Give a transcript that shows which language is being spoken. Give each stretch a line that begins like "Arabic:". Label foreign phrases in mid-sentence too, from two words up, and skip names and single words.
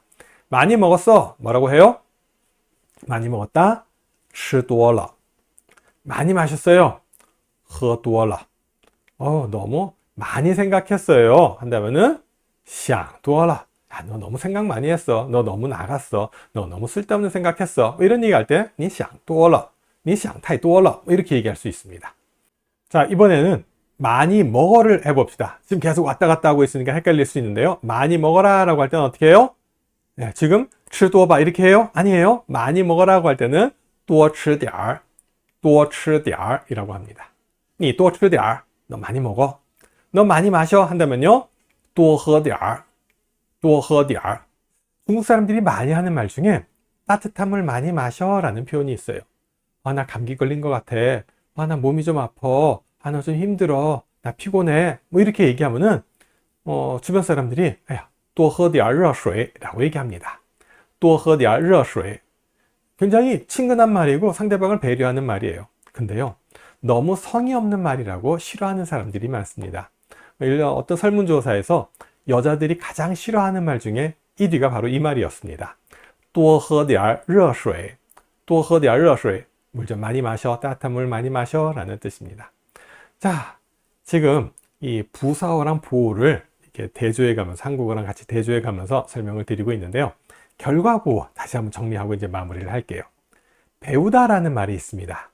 Korean: 많이 먹었어. 뭐라고 해요? 많이 먹었다.
Chinese: 吃多了.
Korean: 많이 마셨어요.
Chinese: 喝多了.
Korean: 너무 많이 생각했어요.
Chinese: 한다면은 想多了.
Korean: 야, 너 너무 생각 많이 했어. 너 너무 나갔어. 너 너무 쓸데없는 생각했어. 이런 얘기할 때
Chinese: 你想多了. 你想太多了.
Korean: 이렇게 얘기할 수 있습니다. 자, 이번에는 많이 먹어를 해봅시다. 지금 계속 왔다 갔다 하고 있으니까 헷갈릴 수 있는데요. 많이 먹어라 라고 할 때는 어떻게 해요? 네, 지금
Chinese: 吃多吧
Korean: 이렇게 해요? 아니에요. 많이 먹어라고 할 때는
Chinese: 多吃点儿, 多吃点儿
Korean: 이라고 합니다.
Chinese: 你多吃点儿,
Korean: 너 많이 먹어. 너 많이 마셔 한다면요.
Chinese: 多喝点儿, 多喝点儿.
Korean: 중국 사람들이 많이 하는 말 중에 따뜻한 물 많이 마셔 라는 표현이 있어요. 나 감기 걸린 것 같아. 나 몸이 좀 아파. 나 좀 힘들어. 나 피곤해. 뭐 이렇게 얘기하면은 주변 사람들이
Chinese: 多喝点热水
Korean: 라고 얘기합니다.
Chinese: 多喝点热水.
Korean: 굉장히 친근한 말이고 상대방을 배려하는 말이에요. 근데요, 너무 성의 없는 말이라고 싫어하는 사람들이 많습니다. 어떤 설문조사에서 여자들이 가장 싫어하는 말 중에 1위가 바로 이 말이었습니다.
Chinese: 多喝点热水. 多喝点热水.
Korean: 물 좀 많이 마셔. 따뜻한 물 많이 마셔. 라는 뜻입니다. 자, 지금 이 부사어랑 보어를 이렇게 대조해 가면서, 한국어랑 같이 대조해 가면서 설명을 드리고 있는데요. 결과 보어 다시 한번 정리하고 이제 마무리를 할게요. 배우다라는 말이 있습니다.